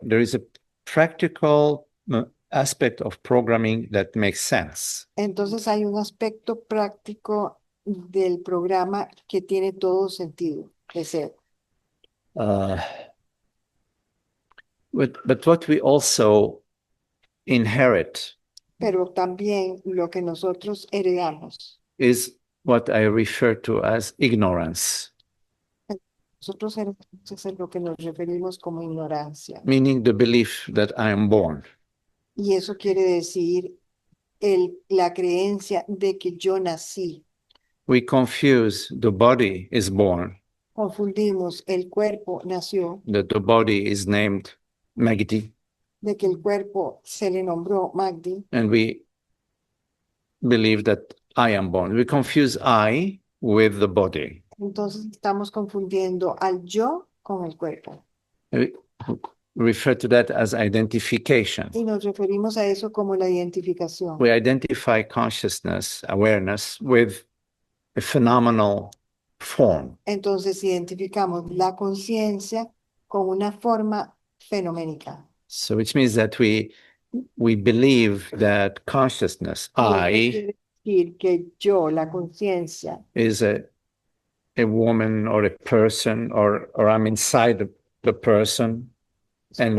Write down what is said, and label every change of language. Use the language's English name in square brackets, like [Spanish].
[English] There is a practical aspect of programming that makes sense. [Spanish] Entonces hay un aspecto práctico del programa que tiene todo sentido de ser. [English] But what we also inherit [Spanish] Pero también lo que nosotros heredamos [English] is what I refer to as ignorance, [Spanish] Nosotros es a lo que nos referimos como ignorancia. [English] meaning the belief that I am born. [Spanish] Y eso quiere decir la creencia de que yo nací. [English] We confuse the body is born, [Spanish] Confundimos el cuerpo nació, [English] that the body is named Magdi, [Spanish] de que el cuerpo se le nombró Magdi, [English] and we believe that I am born. We confuse I with the body. [Spanish] entonces estamos confundiendo al yo con el cuerpo. [English] We refer to that as identification. [Spanish] Y nos referimos a eso como la identificación. [English] We identify consciousness, awareness with a phenomenal form. [Spanish] Entonces identificamos la conciencia con una forma fenoménica. [English] So which means that we believe that consciousness, [Spanish] Y eso [English] I, [Spanish] quiere decir que yo, la conciencia, [English] is a woman or a person, or I'm inside the person and